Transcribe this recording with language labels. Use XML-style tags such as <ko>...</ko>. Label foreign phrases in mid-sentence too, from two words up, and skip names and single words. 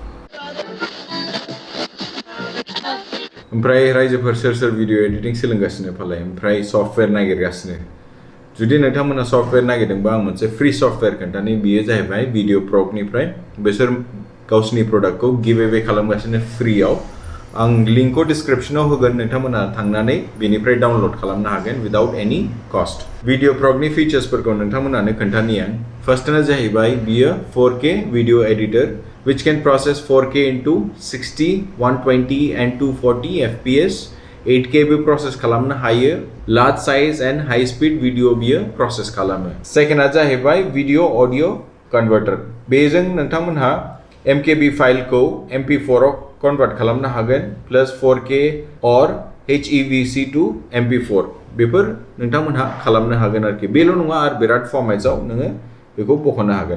<brx>ओमफ्राय रायजोफोर सोर सोर</brx> <en>video editing</en> <brx>सोलोंगासिनो फालाय ओमफ्राय सफ्टवेयर नागिरगासिनो। जुदि नोंथांमोना सफ्टवेयर नागिरदोंबा आं मोनसे फ्री सफ्टवेयर खोन्थानि। बेयो जाहैबाय भिडिअ प्रपनिफ्राय। बिसोर गावसिनि प्रडाक्टखौ</brx> <en>give away</en> <brx>खालामगासिनो फ्रीआव। आं लिंकखौ डिसक्रिप्शनाव होगोन, नोंथांमोना थांनानै बेनिफ्राय डाउनलड खालामनो हागोन</brx> <en>without any cost.</en> <brx>भिडिअ प्रपनि फिचार्सफोरखौ नोंथांमोनानो खोन्थानि आं। फार्स्टआनो जाहैबाय बियो 4K भिडिअ एडिटर</brx> <en>which can process 4K into 60, 120 and 240 FPS</en> <brx>8K बो प्रसेस खालामनो हायो</brx> <en>large size and high speed video</en> <brx>बियो प्रसेस खालामो सेकेंडआ जाहैबाय</brx> <en>video audio converter</en> <brx>बेजों नोंथांमोनहा MKB फाइल को MP4 आव कन्वर्ट खालामनो हागोन प्लस 4K और HEVC to MP4 बेफोर नोंथांमोनहा खालामनो हागोन आरोखि बेल' नङा आरो बिराद फर्मेट्सआव नोङो बेखौ बख'नो हागोन</brx>